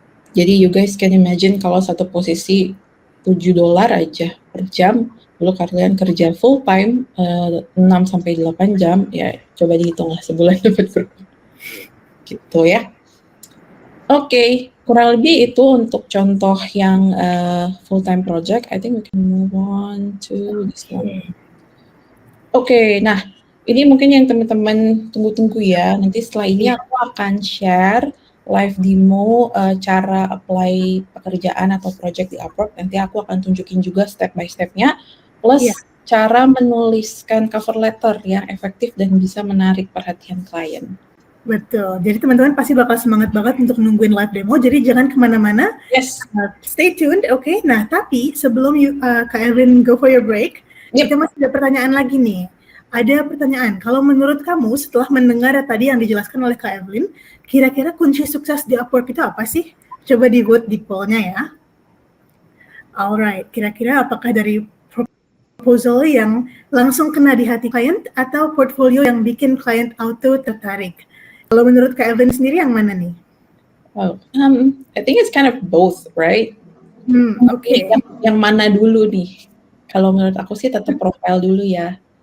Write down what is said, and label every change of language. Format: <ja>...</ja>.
<id>Jadi</id> <en>you guys can imagine</en> <id>kalau satu posisi $7 aja per jam, lalu kalian kerja full time 6-8 jam, ya coba dihitung lah sebulan dapat berapa gitu ya. Oke, kurang lebih itu untuk contoh yang full time project.</id> <en>I think we can move on to this one.</en> <id>Oke, nah ini mungkin yang teman-teman tunggu-tunggu ya. Nanti setelah ini aku akan share live demo cara apply pekerjaan atau project di Upwork. Nanti aku akan tunjukin juga step by step-nya, plus cara menuliskan cover letter yang efektif dan bisa menarik perhatian klien. Betul, jadi teman-teman pasti bakal semangat banget untuk nungguin live demo, jadi jangan kemana-mana.</id> <en>Yes. Stay tuned,</en> <id>oke? Nah, tapi sebelum Kak Evelyn</id> <en>go for your break,</en> <id>kita masih ada pertanyaan lagi nih. Ada pertanyaan, kalau menurut kamu setelah mendengar tadi yang dijelaskan oleh Kak Evelyn, kira-kira kunci sukses di Upwork itu apa sih? Coba di vote di poll-nya ya. Alright, kira-kira apakah dari proposal yang langsung kena di hati klien atau portfolio yang bikin klien auto tertarik? Kalau menurut Kak Evelyn sendiri yang mana nih?</id> <en>Oh, I think it's kind of both, right?</en> <id>Oke. Yang mana dulu nih? Kalau menurut aku sih tetap profile dulu ya.</id>